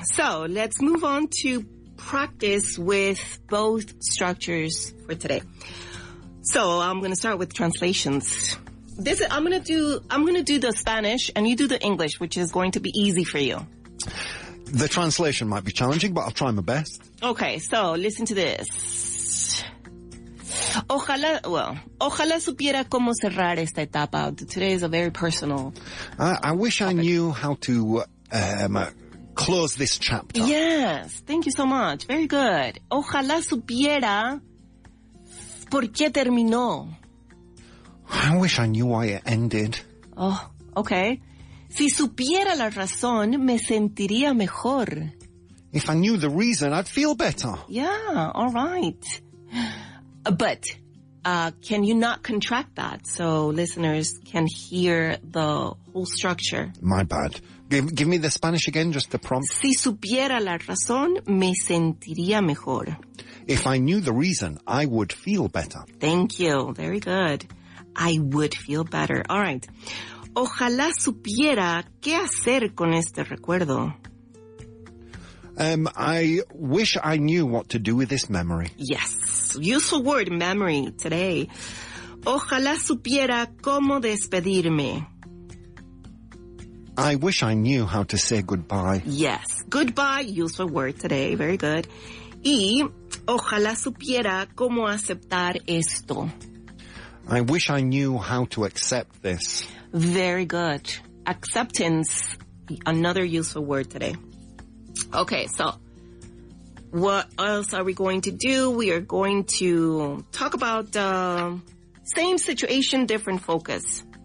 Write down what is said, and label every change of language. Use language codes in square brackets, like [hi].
[en] So let's move on to practice with both structures for today. So I'm going to start with translations. I'm going to do the Spanish and you do the English, which is going to be easy for you. The translation might be challenging, but I'll try my best. Okay, so listen to this. [es] Ojalá supiera cómo cerrar esta etapa. [en] Today is a very personal. I wish I knew how to close this chapter. Yes, thank you so much. Very good. [es] Ojalá supiera por qué terminó. [en] I wish I knew why it ended. Oh, okay. [es] Si supiera la razón, me sentiría mejor. [en] If I knew the reason, I'd feel better. Yeah, all right. But can you not contract that so listeners can hear the whole structure? My bad. Give me the Spanish again, just the prompt. [es] Si supiera la razón, me sentiría mejor. [en] If I knew the reason, I would feel better. Thank you. Very good. I would feel better. All right. [es] Ojalá supiera qué hacer con este recuerdo. [en] I wish I knew what to do with this memory. Yes. Useful word, memory, today. [es] Ojalá supiera cómo despedirme. [en] I wish I knew how to say goodbye. Yes. Goodbye, useful word today. Very good. [es] Y ojalá supiera cómo aceptar esto. [en] I wish I knew how to accept this. Very good. Acceptance, another useful word today. Okay, so what else are we going to do? We are going to talk about same situation, different focus.